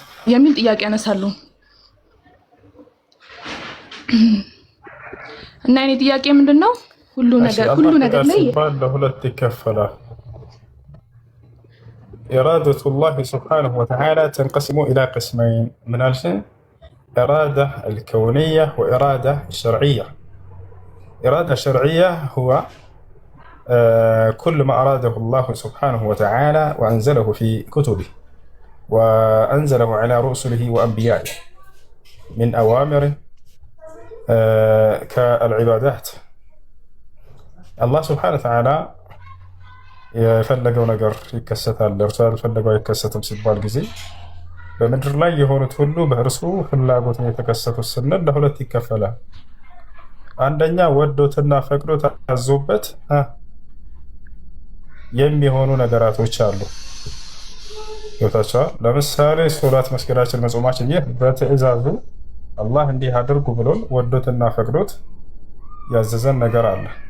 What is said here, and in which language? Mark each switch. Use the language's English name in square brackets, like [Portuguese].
[Amharic] የሚል ጥያቄ ያነሳሉ እና እኔ ጥያቄ ምንድነው ሁሉ ነገር ላይ ለሁለት ይከፈላል። [Arabic] إرادة الله سبحانه وتعالى تنقسم إلى قسمين من الجن إرادة الكونية وإرادة الشرعية. إرادة شرعية هو كل ما أراده الله سبحانه وتعالى وأنزله في كتبه وأنزله على رسله وأنبيائه من أوامر كالعبادات. الله سبحانه وتعالى [Amharic] የፈለገው ነገር ይከሰታል፣ እርሱ ያልፈለገው አይከሰትም ሲባል ጊዜ በምድር ላይ የሆኑት ሁሉ በእርሱ ፍላጎት ነው የተከሰቱት ስንል ለሁለት ይከፈላል። አንደኛ ወዶትና ፈቅዶት አዞበት የሚሆኑ ነገራቶች አሉ። ይወታቸዋል። ለምሳሌ ሶላት መስገዳችን፣ መጾማችን ይህ በትዕዛዙ አላህ እንዲህ አድርጉ ብሎን ወዶትና ፈቅዶት ያዘዘን ነገር አለ።